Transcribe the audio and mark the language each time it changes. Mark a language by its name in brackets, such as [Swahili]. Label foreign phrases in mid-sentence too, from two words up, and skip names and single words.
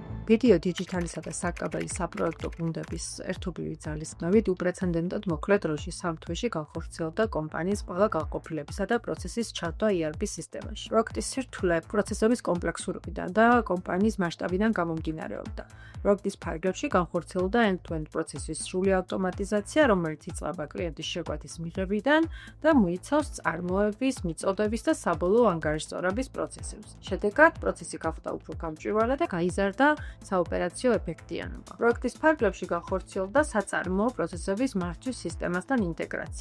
[Georgian] ვიდეო დიჯიტალისა და საკაბელის საპროექტო გუნდების ერთობლივი ძალისხმევით უპრეცედენტოდ მოკლე დროში 3 თვეში განხორციელდა კომპანიის ყველა განყოფილებისა და პროცესის ჩათვლა ERP სისტემაში. პროექტის სირთულე პროცესების კომპლექსურობიდან და კომპანიის მასშტაბიდან გამომდინარეობდა. პროექტის ფარგლებში განხორციელდა end-to-end პროცესის სრული ავტომატიზაცია, რომელიც იწყება კლიენტის შეკვეთის მიღებიდან და მოიცავს წარმოების, მიწოდების და საბოლოო ანგარიშწორების პროცესებს. შედეგად, პროცესი გახდა უფრო გამჭვირვალე და გაიზარდა საოპერაციო ეფექტიანობა. პროექტის ფარგლებში განხორციელდა საწარმოო პროცესების მართვის სისტემასთან ინტეგრაცია.